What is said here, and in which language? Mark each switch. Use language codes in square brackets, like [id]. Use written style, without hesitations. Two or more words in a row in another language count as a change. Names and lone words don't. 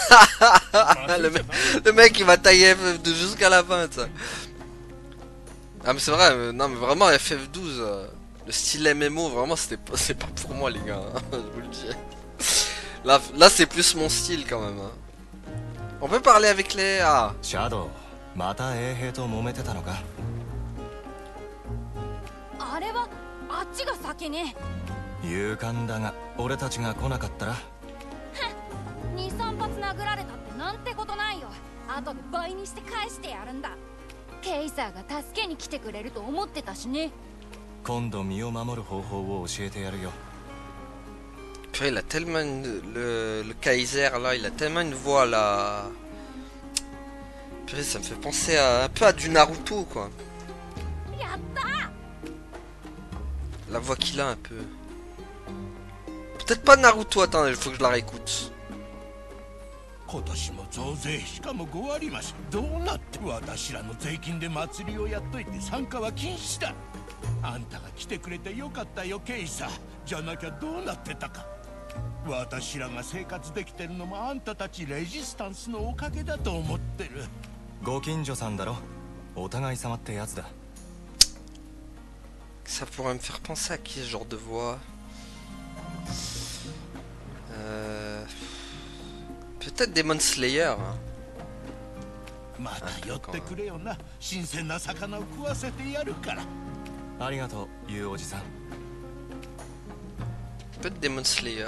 [fr] le mec il va tailler FF12 jusqu'à la fin ça. Ah mais c'est vrai, non mais vraiment FF12, le style MMO vraiment c'est pas pour moi les gars, hein, je vous le dis. Là c'est plus mon style quand même. Hein. On peut parler avec les... Ah. [ja] Shadow, また衛兵と揉めてたのか。あれはあっちが先ね。勇敢だが俺たちが来なかったら。 2、3発殴られたってなんてことないよ。後で倍にして返してやるんだ。ケイサーが助けに来てくれると思ってたしね。今度身を守る方法を教えてやるよ。 [fr] Purée, il a tellement le Kaiser là, il a tellement une voix là. Purée, ça me fait penser un peu à du Naruto quoi. La voix qu'il a un peu. Peut-être pas Naruto, attends, il faut que je la réécoute. [ja] 今年も増税しかも5割増しどうなって私らの税金で祭りをやっといて参加は禁止だあんたが来てくれてよかったよケイサじゃなきゃどうなってたか私らが生活できてるのもあんたたちレジスタンスのおかげだと思ってるご近所さんだろお互い様ってやつだ [fr] Ça pourrait me faire penser à qui ce genre de voix Peut-être Demon Slayer. Hein. Peut-être Demon Slayer.